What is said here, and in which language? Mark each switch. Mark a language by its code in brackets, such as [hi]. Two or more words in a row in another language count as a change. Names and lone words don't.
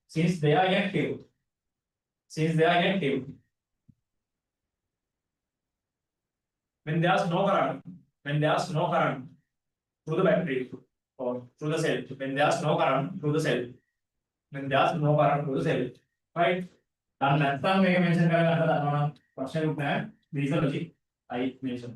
[en] When there's no current through the battery or through the cell. When there's no current through the cell. Right? [si] Dan නැත්තම් මේක මෙන්ෂන් කරලා ගන්න දන්නවනම් ප්‍රශ්නයක් නැහැ. [en] These are logic I mentioned.